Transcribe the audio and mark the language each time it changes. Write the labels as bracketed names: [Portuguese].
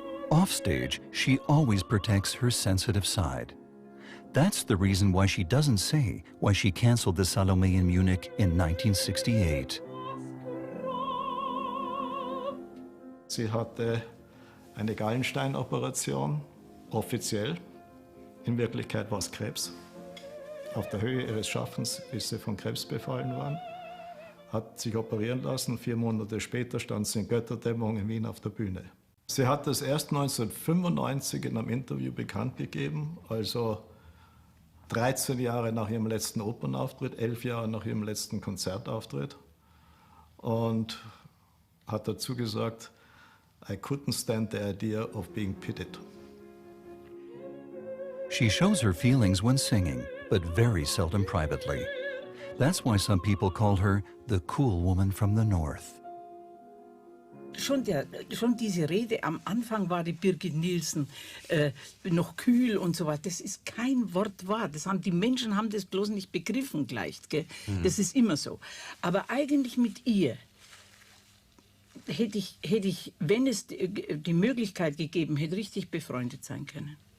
[English] Offstage, she always protects her sensitive side. That's the reason why she doesn't say why she canceled the Salome in Munich in 1968. [German] Sie hatte eine Gallensteinoperation, offiziell. In Wirklichkeit war es Krebs. Auf der Höhe ihres Schaffens ist sie von Krebs befallen worden, hat sich operieren lassen. 4 Monate später stand sie in Götterdämmerung in Wien auf der Bühne. Sie hat das erst 1995 in einem Interview bekannt gegeben, also 13 Jahre nach ihrem letzten Opernauftritt, 11 Jahre nach ihrem letzten Konzertauftritt, und hat dazu gesagt, [English] I couldn't stand the idea of being pitied. She shows her feelings when singing, but very seldom privately. That's why some people call her the cool woman from the north. [German] Schon diese Rede am Anfang war die Birgit Nilsson noch kühl und so weiter. Das ist kein Wort wahr. Die Menschen haben das bloß nicht begriffen gleich. Gell? Das ist immer so. Aber eigentlich mit ihr hätte ich, wenn es die Möglichkeit gegeben hätte, richtig befreundet sein können.